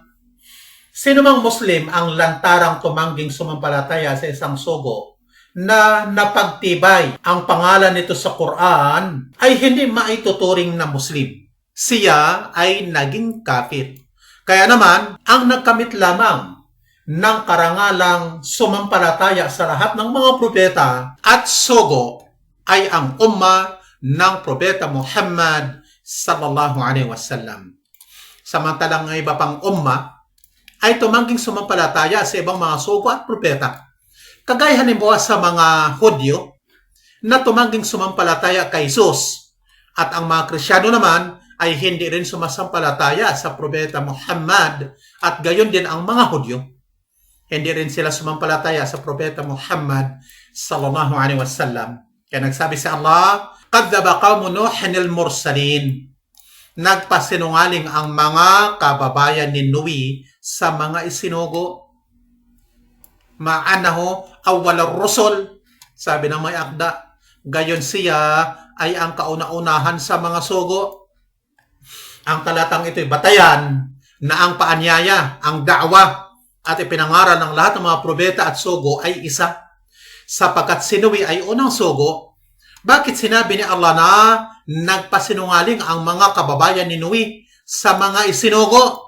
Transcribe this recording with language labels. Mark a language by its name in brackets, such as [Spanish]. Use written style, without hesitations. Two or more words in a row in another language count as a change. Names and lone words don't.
[Filipino] Sino mang Muslim ang lantarang tumangging sumampalataya sa isang sugo na napagtibay ang pangalan nito sa Quran ay hindi maituturing na Muslim. Siya ay naging kafir. Kaya naman, ang nagkamit lamang ng karangalang sumampalataya sa lahat ng mga propeta at sugo ay ang umma ng propeta Muhammad [Arabic] صلى الله عليه وسلم. [Filipino] Samantalang ang iba pang umma ay tumangging sumampalataya sa ibang mga sugo at propeta. Kagaya halimbawa sa mga Hudyo na tumangging sumampalataya kay Jesus at ang mga Kristyano naman ay hindi rin sumasampalataya sa propeta Muhammad at gayon din ang mga Hudyo. Hindi rin sila sumampalataya sa propeta Muhammad [Arabic] صلى الله عليه وسلم. [Filipino] Kaya nagsabi si Allah, [Arabic] "كذبت قوم نوح المرسلين." [Filipino] Nagpasinungaling ang mga kababayan ni Nuhi sa mga isinugo. [Arabic] معناه أول الرسل, [Filipino] sabi ng may akda. Gayon siya ay ang kauna-unahan sa mga sugo. Ang talatang ito'y batayan na ang paanyaya, ang da'wa at ipinangaral ng lahat ng mga probeta at sugo ay isa. Sapagkat si Nuhi ay unang sugo, bakit sinabi ni Allah na nagpasinungaling ang mga kababayan ni Nuhi sa mga isinugo?